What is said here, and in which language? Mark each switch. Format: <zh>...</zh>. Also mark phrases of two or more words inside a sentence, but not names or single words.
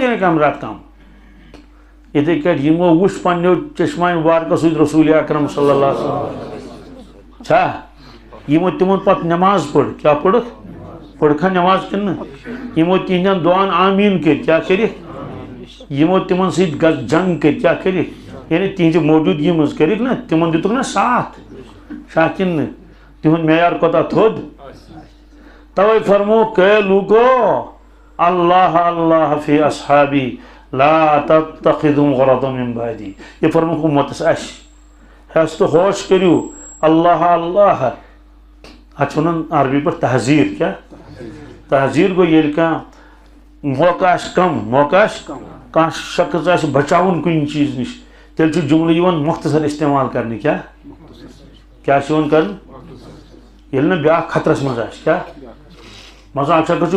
<ks>دِنَے کم رات کم یِتھٕے کٲٹھۍ یِمو وٕچھ پننیو چشمانہِ مُبارکو سۭتۍ رسوٗل اکرم</ks> <ar>صلی اللہ علیہ وسلم</ar> <ks>چھا یِمو تِمن پتہٕ نٮ۪ماز پٔر کیٛاہ پٔرٕکھ پٔرکھا نٮ۪ماز کِنہٕ نہٕ یِمو تِہنٛدٮ۪ن دُعاہن آمیٖن کٔرۍ کیٛاہ کٔرِکھ یِمو تِمن سۭتۍ جنگ کٔرۍ کیٛاہ کٔرِکھ یعنی تِہنٛزِ موجوٗدگی منٛز کٔرِکھ نا تِمن دِتُکھ نا ساتھ چھا کِنہٕ نہٕ تِہُنٛد معیار کوتاہ تھوٚد توے فرمووُکھ اے لوٗکو</ks> <ar>اللہ اللہ فی اصحابی لا تتخذوا غرضا من بعدی</ar> <ks>یہ فرمووُکھ اُمتس اَسہِ ہٮ۪س تہٕ ہوش کٔرِو اللہ اللہ اتھ چھِ ونان عربی پٲٹھۍ تحذیٖر کیٛاہ تحذیٖر گوٚو ییٚلہِ کانٛہہ موقع آسہِ کم موقع آسہِ کانٛہہ شخص آسہِ بچاوُن کُنہِ چیٖز نِش تیٚلہِ چھُ جملہٕ یِوان مختصر استعمال کرنہٕ کیٛاہ چھُ یِوان کرنہٕ ییٚلہِ نہٕ بیٛاکھ خطرس منٛز آسہِ کیٛاہ مثلاً اکھ شخص چھُ</ks>